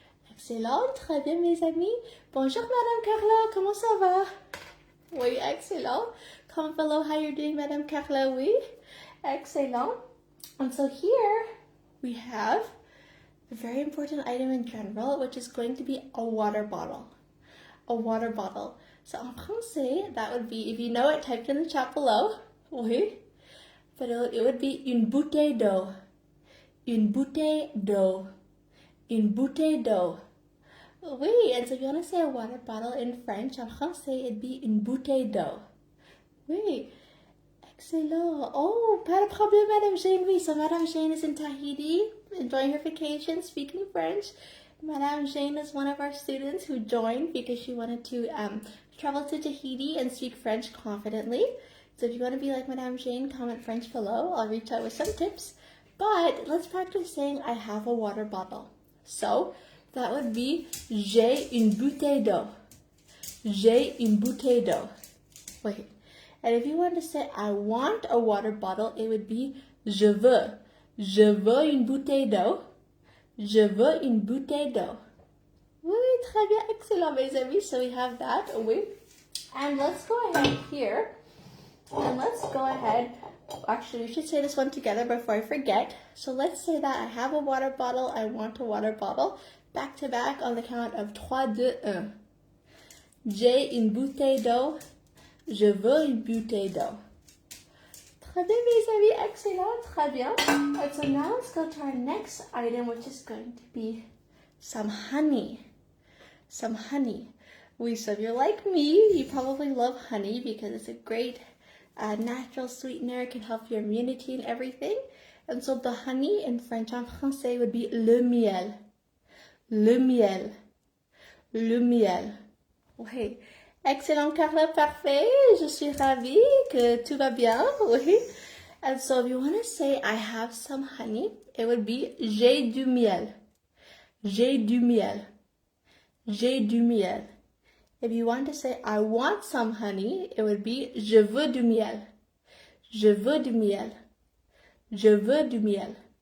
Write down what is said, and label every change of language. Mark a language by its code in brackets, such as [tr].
[fr] Excellent, très bien mes amis. Bonjour Madame Carla, comment ça va? Oui, excellent. [en] Comment below how you're doing, Madame Carla? [fr] Oui, excellent. [en] And so here we have a very important item in general, which is going to be a water bottle. A water bottle. So [fr] en français, [en] that would be, if you know it, type it in the chat below. Oui. But it would be [fr] une bouteille d'eau. Une bouteille d'eau. Une bouteille d'eau. [en] Oui, and so if you want to say a water bottle in French, [fr] en français, [en] it'd be [fr] une bouteille d'eau. Oui, excellent. Oh, pas de problème, Madame Jane. [en] Oui, so Madame Jane is in Tahiti, enjoying her vacation, speaking French. Madame Jane is one of our students who joined because she wanted to travel to Tahiti and speak French confidently. So if you want to be like Madame Jane, comment French below. I'll reach out with some tips. But let's practice saying I have a water bottle. So that would be [fr] j'ai une bouteille d'eau. J'ai une bouteille d'eau. [en] Wait. And if you want to say I want a water bottle, it would be [fr] je veux. Je veux une bouteille d'eau. Je veux une bouteille d'eau. Oui, très bien, excellent, mes amis. [en] So we have that. Oui. And let's go ahead here. And let's go ahead. Actually, we should say this one together before I forget. So let's say that I have a water bottle. I want a water bottle. Back to back on the count of 3, 2, 1. [fr] J'ai une bouteille d'eau. Je veux une bouteille d'eau. Très bien, mes amis. Excellent. Très bien. [en] And so now let's go to our next item, which is going to be some honey. Some honey. Oui, so if you're like me, you probably love honey because it's a great natural sweetener. It can help your immunity and everything. And so the honey in French, [fr] en français, would be le miel. Le miel. Le miel. Oui. Excellent, Carla, parfait. Je suis ravie que tout va bien. Oui. [en] And so if you want to say I have some honey, it would be [fr] j'ai du miel. J'ai du miel. J'ai du miel. [en] If you want to say I want some honey, it would be [fr] je veux du miel. Je veux du miel. Je veux du miel.